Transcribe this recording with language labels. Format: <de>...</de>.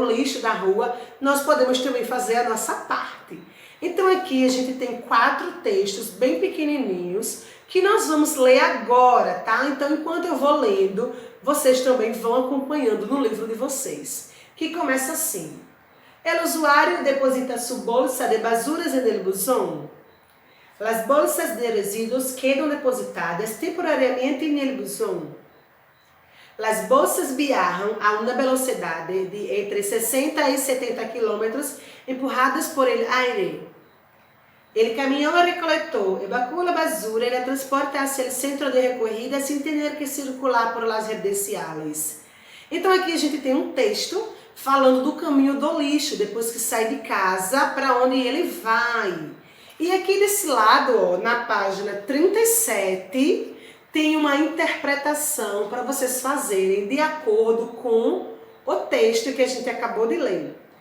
<pt>O lixo da rua, nós podemos também fazer a nossa parte. Então aqui a gente tem 4 textos bem pequenininhos que nós vamos ler agora, tá? Então enquanto eu vou lendo, vocês também vão acompanhando no livro de vocês, que começa assim.</pt> <es>El usuario deposita su bolsa de basuras en el buzón. Las bolsas de residuos quedan depositadas temporariamente en el buzón. Las bolsas viajan a una velocidad de entre 60 y 70 kilómetros</es> <pt>empurradas</pt> <es>por el aire. El camión recolector evacúa la basura y la transporta hacia el centro de recogida sin tener que circular por las residenciales.</es> <pt>Então aqui a gente tem um texto falando do caminho do lixo, depois que sai de casa, para onde ele vai. E aqui desse lado, ó, na página 37, tem uma interpretação para vocês fazerem de acordo com o texto que a gente acabou de ler.</pt>